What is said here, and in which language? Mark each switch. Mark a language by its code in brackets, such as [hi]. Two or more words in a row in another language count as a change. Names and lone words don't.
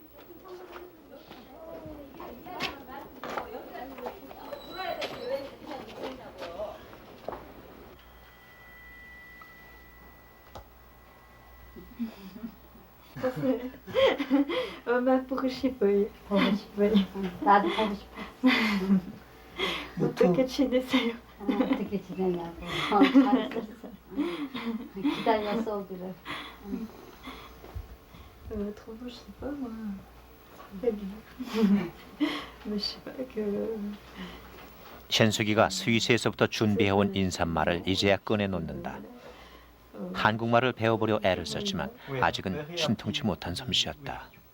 [ko] 엄마 보고 싶어요. 보고 싶어요. 나도 보고 싶어. 어떻게 지내세요? 어떻게 지내냐고. 잘했어. 기다렸어 오기를. [fr] trop beau, je sais pas moi. Mais je sais pas que. [ko] 현숙이가 스위스에서부터 준비해온 인사말을 이제야 꺼내놓는다. 한국말을 배워보려 애를 썼지만 아직은 신통치 못한 솜씨였다.